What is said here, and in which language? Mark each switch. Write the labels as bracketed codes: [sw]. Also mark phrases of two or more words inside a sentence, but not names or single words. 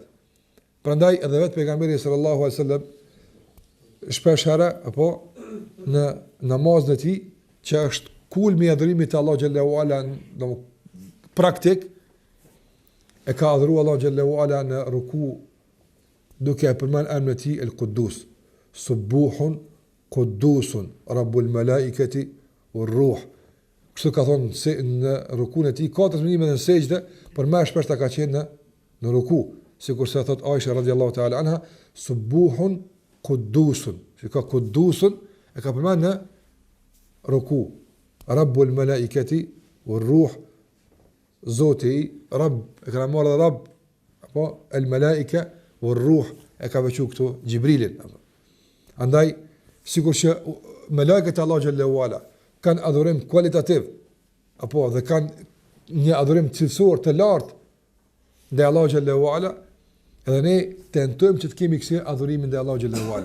[sq] Prandaj edhe vetë pejgamberi [ar] صلى الله عليه وسلم [sq] shpesh herë apo në namazin e tij që është kulmi i adhurimit të Allahu [ar] جل وعلا [sq] në praktik e ka adhuruar Allahu [ar] جل وعلا [sq] në ruku duke e përmend emrin e tij el-Quddus, [ar] سبوح قدوس رب الملائكة والروح. [sq] Kështu ka thonë se në rukun e tij 4 minime në sejdë, por më shpesh ta ka qenë në ruku, sikurse thot Aisha [ar] رضي الله تعالى عنها, سبوح قدوس. [sq] Që ka quddusun e ka përmend në ruku. [ar] رب الملائكة والروح, [sq] Zoti Rabb, e ka marrë Rabb apo [ar] الملائكة والروح [sq] e ka veçu këtu Xhibrilin. Andaj sikur që melekët e Allahu [ar] جل وعلا [sq] kanë adhurim kualitativ apo dhe kanë një adhurim cilësor të lartë ndaj Allahu [ar] جل وعلا, [sq] edhe ne tentojmë që të kemi kësaj adhurimin ndaj Allahu [ar] جل وعلا.